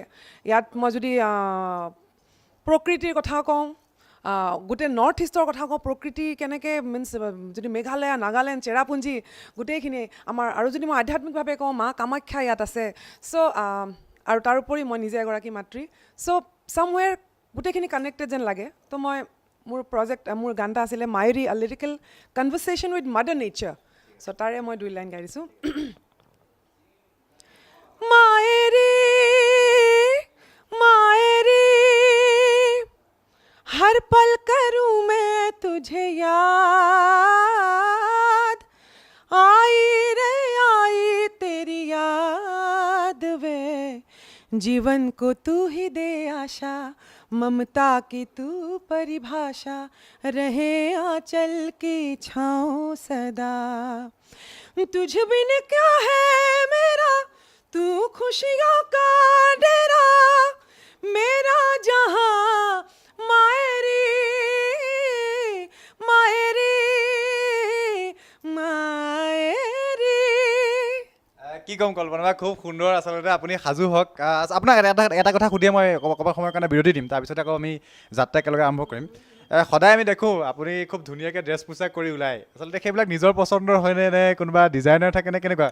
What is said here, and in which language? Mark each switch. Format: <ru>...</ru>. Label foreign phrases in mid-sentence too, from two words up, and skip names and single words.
<as>ইয়াত মই যদি প্ৰকৃতিৰ কথা কওঁ, গোটেই নৰ্থ ইষ্টৰ কথা কওঁ, প্ৰকৃতি কেনেকৈ মিনছ যদি মেঘালয়, নাগালেণ্ড, চেৰাপুঞ্জী গোটেইখিনি আমাৰ, আৰু যদি মই আধ্যাত্মিকভাৱে কওঁ, মা কামাখ্যা ইয়াত আছে। চ' আৰু তাৰোপৰি মই নিজে এগৰাকী মাতৃ। চ' চামৱেৰ গোটেইখিনি কানেক্টেড যেন লাগে। তো মোৰ গান এটা আছিলে মায়েৰী,</as> <en>a lyrical conversation with mother nature.</en> <as>চ' তাৰে মই 2 লাইন গাই দিছোঁ।</as> <hi>मायरी हर पल करूं मैं तुझे याद, आई तेरी याद वे, जीवन को तू ही दे आशा, ममता की तू परिभाषा, रहे आंचल की छाँव सदा, तुझ बिन क्या है मेरा, तू खुशियों का डेरा, मेरा जहां मायरी</hi> <as>কি ক'ম কল্পনা বা, খুব সুন্দৰ। আচলতে আপুনি সাজু হওক। আপোনাক এটা কথা সুধিয়ে মই অকণমান সময়ৰ কাৰণে বিৰতি দিম, তাৰপিছত আকৌ আমি যাত্ৰা একেলগে আৰম্ভ কৰিম। সদায় আমি দেখোঁ আপুনি খুব ধুনীয়াকৈ ড্ৰেছ পোছাক কৰি ওলায়, আচলতে সেইবিলাক নিজৰ পচন্দৰ হয়নে, নে কোনোবা ডিজাইনাৰ থাকে নে কেনেকুৱা?</as>